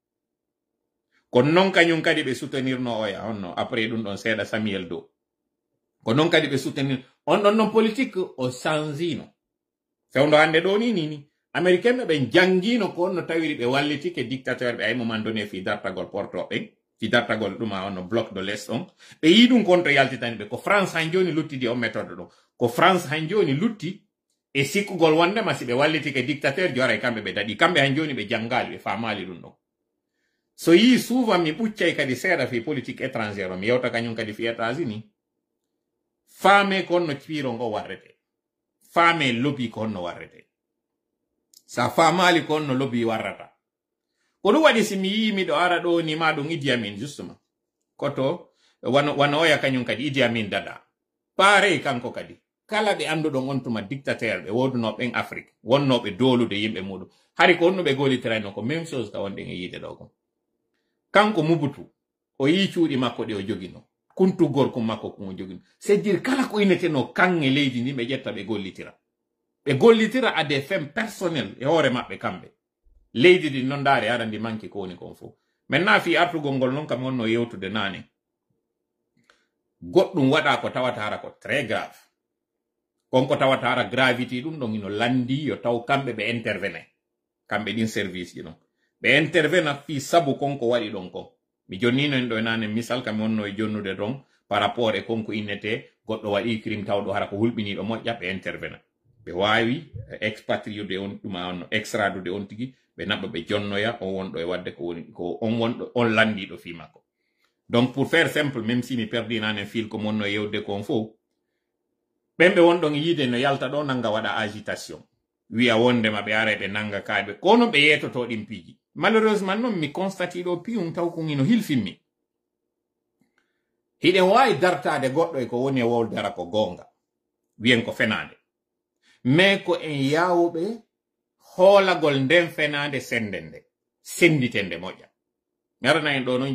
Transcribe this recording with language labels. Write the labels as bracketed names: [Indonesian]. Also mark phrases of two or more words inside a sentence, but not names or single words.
[Fula] ko non kañum kadi ɓe soutenirno oya onno après ɗum ɗon seeɗa Samuel Doe ko non kadi ɓe soutenir on ɗon non politique o changino fewndo hande ɗo ni américain ɓe jangino ko onno tawiri ɓe wallitike dictateur ɓe ay [French] moment donné [Fula] fi dartagol porto ɓen fi dartagol ɗuma onno [French] bloc de l'est [Fula] on ɓe yi ɗum konto yaltitani ɓe ko France han joni luttidi o méthode ɗo ko France han joni lutti e sikkugol wondema si ɓe wallitike dictateur jora e kamɓe ɓe daɗi kamɓe han joni ɓe jangali ɓe famali ɗum ɗon so yi souvent mi ɓuccay kadi seeɗa fi [French] politique étrangère [Fula] o mi yewta kañum kadi fi États-Unis faame ko onno piiro ngo warrete faame lobby ko onno warrete sa famali ko onno lobby warrata ko ɗum waɗi si mi yi miɗo ara ɗo ni ma ɗum Idi Amin justement koto wano oya kañum kadi Idi Amin dada pareil kanko kadi kala ɓe anduɗon on tuma dictateur ɓe woduno ɓen Afrique wonnoɓe dolude yimɓe muɗum hari ko onno ɓe golitirano ko [French] même chose [Fula] ka wonɗen e yiide ɗo kon kanko Mobutu o yi cuuɗi makko ɗe o jogino kuntu gorko makko ko o jogino [French] c'est dire [Fula] kala ko inneteno kanŋe leydi ndi ɓe ƴetta ɓe gollitira [French] à des fins personnelles [Fula] e hoore maɓɓe kamɓe leydi ndi non ndaare ara ndi manki ko woni kon fof maintenant fi artugol ngol noon kam wonno yewtude naane goɗɗum waɗa ko tawata hara ko [French] très grave [Fula] konko tawata hara gravité ɗum ɗon ino landi yo taw kamɓe ɓe intervenait kamɓe ɗin service ji ɗon ɓe intervena fi sabu konko waɗi ɗon kon mi jonnino en ɗo e nane misal kam wonno e jonnude ɗon [French] par rapport [Fula] e konko innete goɗɗo waɗi crime tawɗo hara ko hulɓiniɗo moƴƴa ɓe intervena ɓe wawi expatriude on ɗuma on extradude on tigi ɓe naɓa ɓe jonnoya on wonɗo e wadde ko woni ko on wonɗo on landiɗo fi makko [French] donc pour faire simple même si [Fula] mi perdi nane fil ko monno e yewde kon fof ɓen ɓe wonɗon yiide no yalta ɗo nanga waɗa agitation wiya wondema ɓe ara ɓe nanga kaaɓe kono ɓe yetoto ɗin piiji malheureusement noon mi constati ɗo piyum taw ko ino hilfinmi hiɗen wawi dartade goɗɗo e ko woni e woldara ko gonga wiyen ko fenade mais ko en yawɓe hoolagol nden fenade senden nde senditende moƴƴa garana en ɗo noon